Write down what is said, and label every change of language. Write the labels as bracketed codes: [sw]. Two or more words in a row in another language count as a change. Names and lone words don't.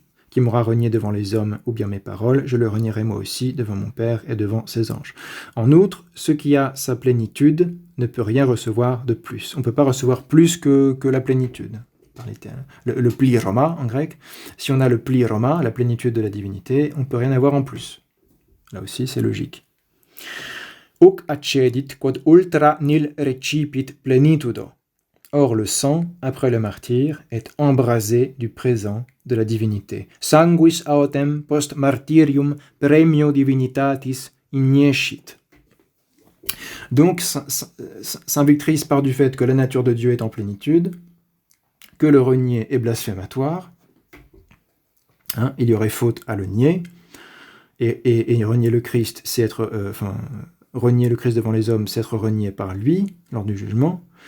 [fr] « Qui m'aura renié devant les hommes, ou bien mes paroles, je le renierai moi aussi devant mon Père et devant ses anges. » En outre, ce qui a sa plénitude ne peut rien recevoir de plus. On ne peut pas recevoir plus que la plénitude. Le pliroma en grec, si on a le pliroma, la plénitude de la divinité, on ne peut rien avoir en plus. Là aussi, c'est logique. [la] Hoc accedit quod ultra nil recipit plenitudo. [fr] Or, le sang, après le martyre, est embrasé du présent de la divinité. [la] Sanguis autem post martyrium premio divinitatis ignescit. [fr] Donc, Saint Victrice part du fait que la nature de Dieu est en plénitude, que le renier est blasphématoire, il y aurait faute à le nier, et renier le Christ, c'est être, renier le Christ devant les hommes, c'est être renié par lui, lors du jugement.